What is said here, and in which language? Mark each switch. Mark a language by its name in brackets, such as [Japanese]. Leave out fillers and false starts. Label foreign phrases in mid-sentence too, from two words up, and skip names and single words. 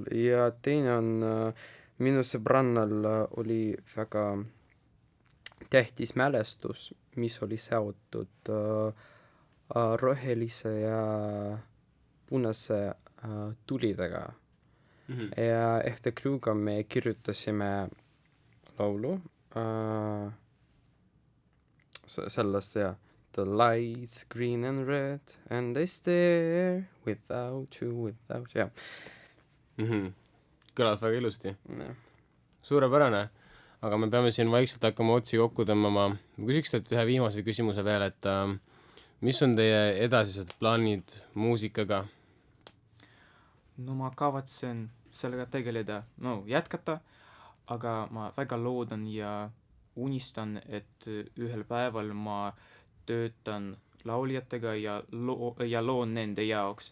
[Estonian] Ja teine on, minu sõbrannal oli väga tähtis mälestus, mis oli seotud rohelise ja punase tulidega. Ja ehte Kruga me kirjutasime laulu sellest ja [English] the lights green and red and they stare without you, [Estonian] jah. Kõlad väga ilusti. Suurepärane. Aga me peame siin vaikselt hakkama otsi kokku tõmbama. Ma küsiks teilt ühe viimase küsimuse veel, et mis on teie edasised plaanid muusikaga? Ma kavatsen sellega tegeleda, jätkata, aga ma väga loodan ja unistan, et ühel päeval ma töötan lauljatega ja loon nende jaoks.